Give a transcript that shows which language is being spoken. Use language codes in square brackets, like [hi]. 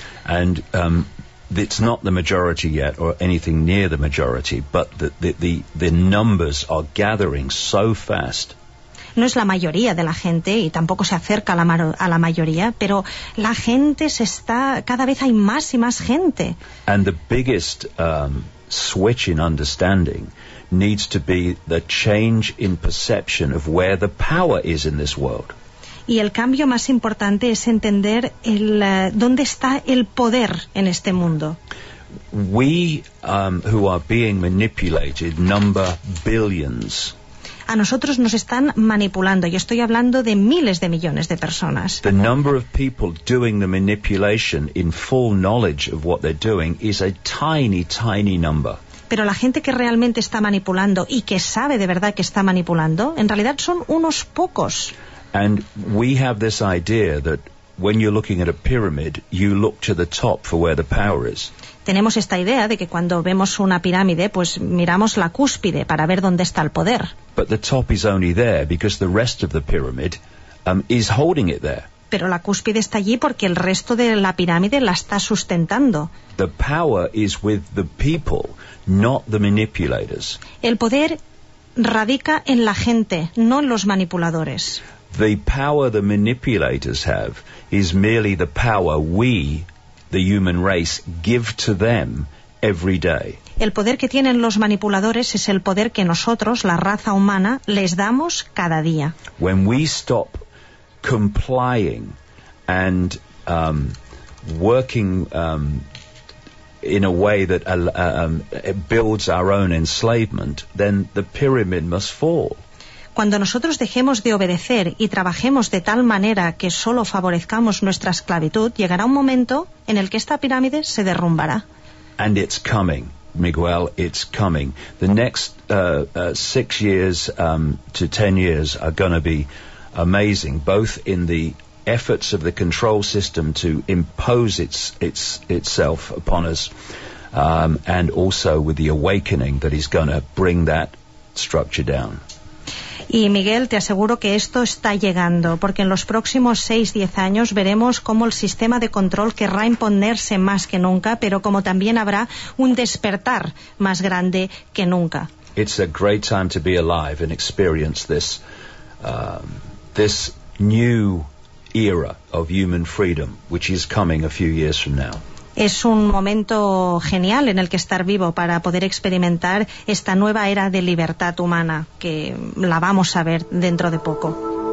[en] And it's not the majority yet, or anything near the majority, but the numbers are gathering so fast. [es] No es la mayoría de la gente, y tampoco se acerca a la mayoría, pero la gente se está, cada vez hay más y más gente. [en] And the biggest switch in understanding needs to be the change in perception of where the power is in this world. [es] Y el cambio más importante es entender dónde está el poder en este mundo. [en] We who are being manipulated number billions. [es] A nosotros nos están manipulando, y estoy hablando de miles de millones de personas. [en] The number of people doing the manipulation in full knowledge of what they're doing is a tiny, tiny number. [es] Pero la gente que realmente está manipulando y que sabe de verdad que está manipulando, en realidad son unos pocos. [en] And we have this idea that when you're looking at a pyramid, you look to the top for where the power is. [es] Tenemos esta idea de que cuando vemos una pirámide, pues miramos la cúspide para ver dónde está el poder. [en] But the top is only there because the rest of the pyramid is holding it there. [es] Pero la cúspide está allí porque el resto de la pirámide la está sustentando. [en] The power is with the people, not the manipulators. [es] El poder radica en la gente, no en los manipuladores. [en] The power the manipulators have is merely the power we, the human race, give to them every day. [es] El poder que tienen los manipuladores es el poder que nosotros, la raza humana, les damos cada día. [en] When we stop complying and working in a way that builds our own enslavement, then the pyramid must fall. [es] Cuando nosotros dejemos de obedecer y trabajemos de tal manera que solo favorezcamos nuestra esclavitud, llegará un momento en el que esta pirámide se derrumbará. [en] And it's coming, Miguel, it's coming. The next 6 years to 10 years are going to be amazing, both in the efforts of the control system to impose itself upon us, and also with the awakening that is going to bring that structure down. [es] Y Miguel, te aseguro que esto está llegando, porque en los próximos 6-10 años veremos cómo el sistema de control querrá imponerse más que nunca, pero como también habrá un despertar más grande que nunca. [en] It's a great time to be alive and experience this this new era of human freedom, which is coming a few years from now. [es] Es un momento genial en el que estar vivo para poder experimentar esta nueva era de libertad humana que la vamos a ver dentro de poco.